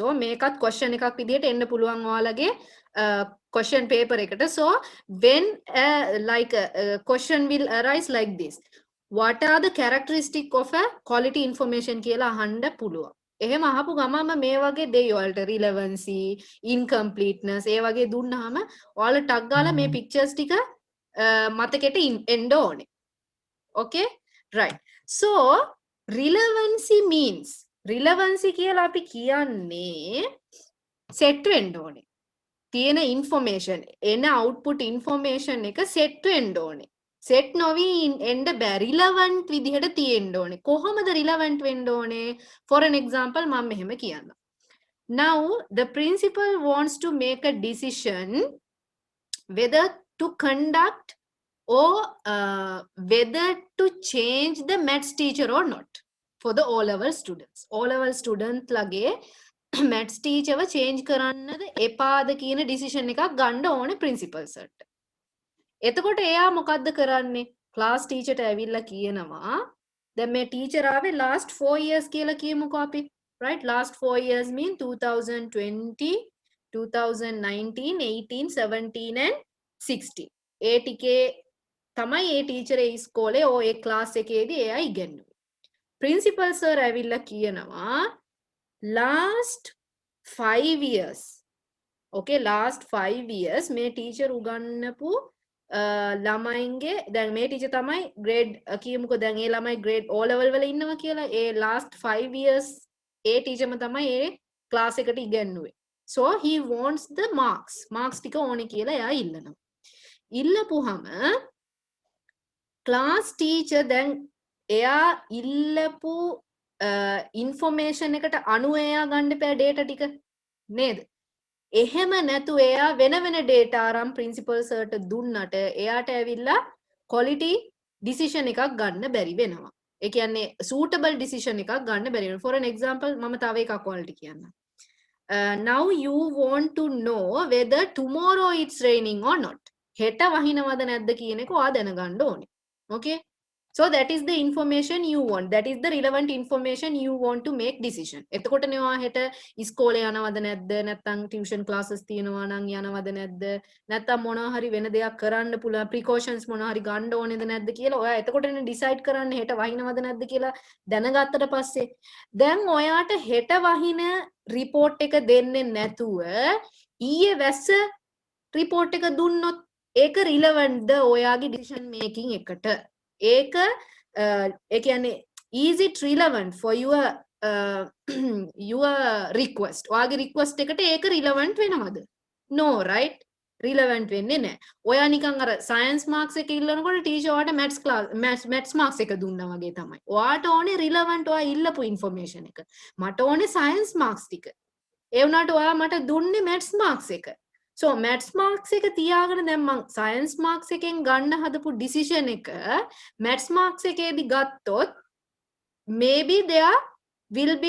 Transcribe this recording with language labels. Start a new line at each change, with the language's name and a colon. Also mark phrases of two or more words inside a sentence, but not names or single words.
Sinhala: මේකත් question එකක් විදිහට එන්න පුළුවන් ඔයාලගේ question paper එකට.
English: So when like a question will arise like this. What are the characteristics of a quality information
Sinhala: කියලා අහන්න පුළුවන්. එහෙම අහපු ගමම මේ වගේ දෙයි වලට
English: relevancy, incompleteness
Sinhala: ඒ වගේ දුන්නාම ඔයාලා ටක් ගාලා මේ pictures ටික මතකෙට එන්න ඕනේ.
English: Okay? Right. So relevancy means relevancy
Sinhala: කියලා අපි කියන්නේ set වෙන්න ඕනේ. තියෙන information එන
English: output information
Sinhala: එක set වෙන්න ඕනේ. set නොවි එන්න බෑ, relevant විදිහට තියෙන්න ඕනේ. කොහොමද relevant වෙන්න ඕනේ?
English: For an example
Sinhala: මම මෙහෙම කියන්නම්.
English: Now the principal wants to make a decision whether to conduct or whether to change the maths teacher or not for the O-level students. O-level student
Sinhala: ලගේ
English: maths teacher
Sinhala: ව change කරන්නද එපාද කියන decision එකක් ගන්න ඕනේ
English: principal sirට.
Sinhala: එතකොට එයා මොකද්ද කරන්නේ?
English: class teacher
Sinhala: ට ඇවිල්ලා කියනවා දැන් මේ teacher ආවේ
English: last 4 years
Sinhala: කියලා කියමුකෝ අපි,
English: right? Last 4 years mean 2020, 2019, 18, 17 and 16.
Sinhala: ඒ ටිකේ තමයි ඒ teacher ඒ ඉස්කෝලේ ඒ class එකේදී එයා ඉගෙනුවේ.
English: principal sir
Sinhala: ඇවිල්ලා කියනවා
English: last 5 years, okay, last 5 years
Sinhala: මේ teacher උගන්වපු ළමයින්ගේ දැන් මේ teacher තමයි grade කියමුකෝ දැන් ඒ ළමයි
English: grade O level
Sinhala: වල ඉන්නවා කියලා ඒ
English: last 5 years
Sinhala: ඒ teacher ම තමයි ඒ class එකට ඉගෙනුවේ.
English: So he wants the marks
Sinhala: ටික ඕනේ කියලා එයා ඉල්ලනවා. ඉල්ලපුහම
English: class teacher
Sinhala: දැන් එයා ඉල්ලපු information එකට අනුව එයා ගන්න එපා data ටික නේද? එහෙම නැතු එයා වෙන වෙන data අරන්
English: principal sirට
Sinhala: දුන්නට එයාට ඇවිල්ලා
English: quality decision
Sinhala: එකක් ගන්න බැරි වෙනවා. ඒ කියන්නේ
English: suitable decision
Sinhala: එකක් ගන්න බැරි වෙනවා.
English: For an example
Sinhala: මම තව එකක් ඔයාලට කියන්නම්.
English: Now you want to know whether tomorrow it's raining or not.
Sinhala: හෙට වහිනවද නැද්ද කියන එක ඔයා දැනගන්න ඕනේ.
English: Okay? So that is the information you want. That is the relevant information you want to make decision.
Sinhala: එතකොට නෙවා හෙට ඉස්කෝලේ යනවද නැද්ද නැත්නම්
English: tuition classes
Sinhala: තියෙනවා නම් යනවද නැද්ද නැත්නම් මොනවා හරි වෙන දෙයක් කරන්න පුළුවන් precautions මොනවා හරි ගන්න ඕනේද නැද්ද කියලා ඔයා එතකොටනේ decide කරන්න හෙට වහිනවද නැද්ද කියලා දැනගත්තට පස්සේ දැන් ඔයාට හෙට වහින report එක දෙන්නේ නැතුව ඊයේ වැස්ස report එක දුන්නොත් ඒක relevant ද ඔයාගේ
English: decision making
Sinhala: එකට ඒක ඒ කියන්නේ
English: is it relevant for your your request
Sinhala: ඔයාගේ request එකට ඒක relevant වෙනවද
English: no right
Sinhala: relevant වෙන්නේ නැහැ ඔයා නිකන් අර
English: science marks
Sinhala: එක ඉල්ලනකොට teacher ඔයාට
English: maths marks
Sinhala: එක දුන්නා වගේ තමයි ඔයාට ඕනේ relevant ඔයා ඉල්ලපු information එක මට ඕනේ
English: science marks
Sinhala: ටික ඒ වුණාට ඔයා මට දුන්නේ
English: maths marks
Sinhala: එක so
English: maths marks
Sinhala: එක තියාගෙන දැන් මං
English: science marks
Sinhala: එකෙන් ගන්න හදපු decision එක
English: maths marks
Sinhala: එකේදී ගත්තොත්
English: maybe there will be